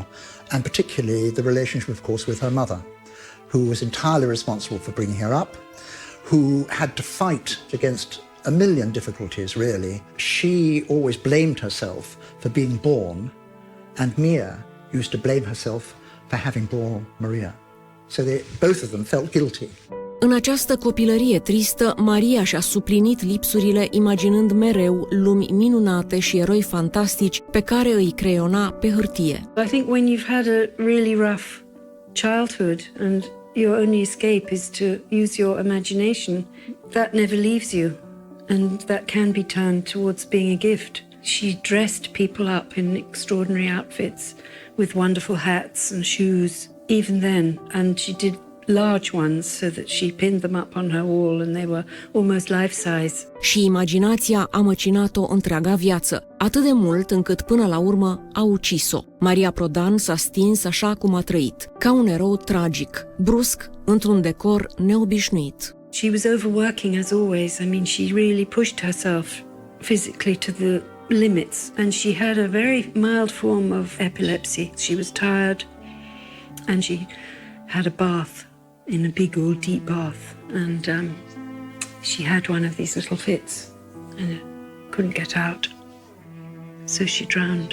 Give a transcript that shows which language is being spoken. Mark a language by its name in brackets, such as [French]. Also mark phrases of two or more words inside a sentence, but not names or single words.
[English] And particularly the relationship, of course, with her mother, who was entirely responsible for bringing her up, who had to fight against a million difficulties, really. She always blamed herself for being born, and Mia used to blame herself for having born Maria. So both of them felt guilty. [Romanian] În această copilărie tristă, Maria și-a suplinit lipsurile imaginând mereu lumi minunate și eroi fantastici pe care îi creiona pe hârtie. [English] I think when you've had a really rough childhood and your only escape is to use your imagination, that never leaves you, and that can be turned towards being a gift. She dressed people up in extraordinary outfits with wonderful hats and shoes, even then, and she did large ones so that she pinned them up on her wall and they were almost life-size. [Romanian] Și imaginația a măcinat-o întreaga viață, atât de mult încât până la urmă a ucis-o. Maria Prodan s-a stins așa cum a trăit, ca un erou tragic, brusc, într-un decor neobișnuit. [English] She was overworking as always. I mean, she really pushed herself physically to the limits, and she had a very mild form of epilepsy. She was tired and she had a bath in a big old deep bath, and she had one of these little fits and couldn't get out, so she drowned.